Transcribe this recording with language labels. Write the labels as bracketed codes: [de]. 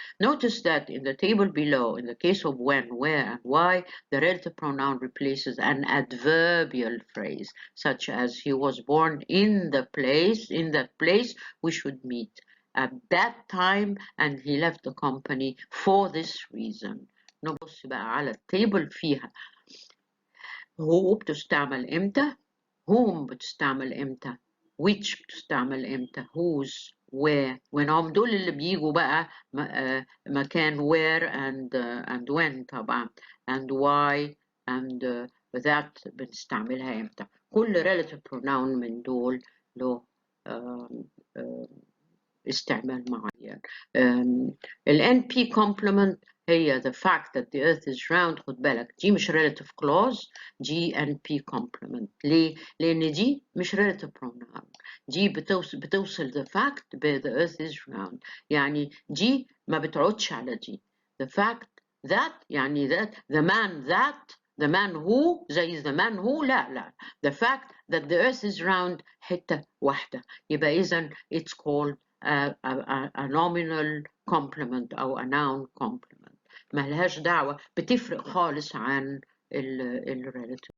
[en] Notice that in the table below, in the case of when, where, and why, the relative pronoun replaces an adverbial phrase such as he was born in that place we should meet at that time and he left the company for this reason. [ar] نبص بقى على التيبل فيها who بتستعمل امتى، whom بتستعمل امتى، which بتستعمل امتى، whose، where. وينهم دول اللي بيجوا بقى مكان [en] where and when [ar] طبعا، [en] and why and that [ar] بنستعملها امتى. كل relative pronoun من دول له استعمال معين. ال NP complement هي [en] the fact that the earth is round. [ar] خد بالك دي مش relative clause، دي NP complement. ليه؟ لأن دي مش relative pronoun، دي بتوصل the fact ب [en] the earth is round، [ar] يعني دي ما بتعودش على دي. [en] The fact that [ar] يعني [en] that the man who [ar] زي [en] the man who [ar] لا [en] the fact that the earth is round [ar] حتة واحدة، يبقى إذن [en] it's called a nominal complement [ar] أو [en] a noun complement. [ar] ملهاش دعوة، بتفرق خالص عن ال [en] relative